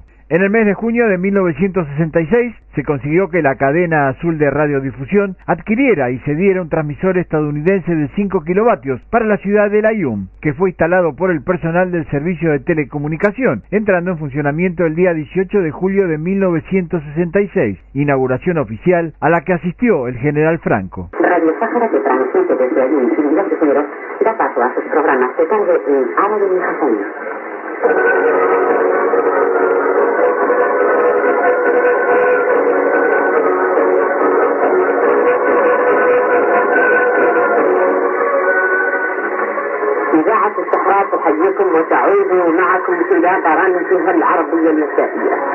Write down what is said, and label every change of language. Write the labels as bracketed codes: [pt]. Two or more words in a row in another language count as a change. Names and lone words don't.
[es] En el mes de junio de 1966 se consiguió que la cadena azul de radiodifusión adquiriera y cediera un transmisor estadounidense de 5 kilovatios para la ciudad de El Aaiún, que fue instalado por el personal del servicio de telecomunicación, entrando en funcionamiento el día 18 de julio de 1966, inauguración oficial a la que asistió el general Franco. Radio Sahara, que transmite desde Aaiún, Trinidad y Toledo, da paso a sus programas de tarde en árabe y japonés. [ar] إذاعة الصحراء تحييكم وتعود معكم إلى برامجها العربية المسائية.